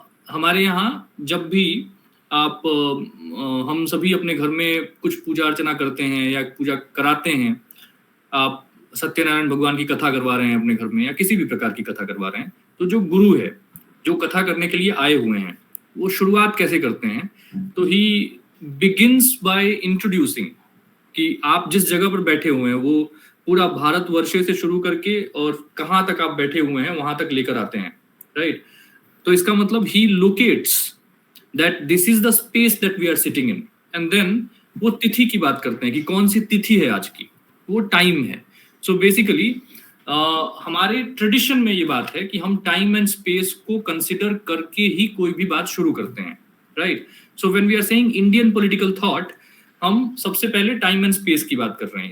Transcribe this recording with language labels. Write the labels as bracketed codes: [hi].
[hi] हमारे यहाँ जब भी आप हम सभी अपने घर में कुछ पूजा अर्चना करते हैं या पूजा कराते हैं, आप सत्यनारायण भगवान की कथा करवा रहे हैं अपने घर में, या किसी भी प्रकार की कथा करवा रहे हैं, तो जो गुरु है, जो कथा करने के लिए आए हुए हैं, वो शुरुआत कैसे करते हैं? तो [en] he begins by introducing [hi] कि आप जिस जगह पर बैठे हुए हैं वो पूरा भारतवर्ष से शुरू करके और कहाँ तक आप बैठे हुए हैं वहां तक लेकर आते हैं, राइट? तो इसका मतलब [en] he locates that this is the space that we are sitting in, and then [hi] वो तिथि की बात करते हैं कि कौन सी तिथि है आज की, वो टाइम है। सो बेसिकली हमारे ट्रेडिशन में ये बात है कि हम टाइम एंड स्पेस को कंसिडर करके ही कोई भी बात शुरू करते हैं, right. [en] so when we are saying Indian political thought, [hi] हम सबसे पहले टाइम एंड स्पेस की बात कर रहे हैं।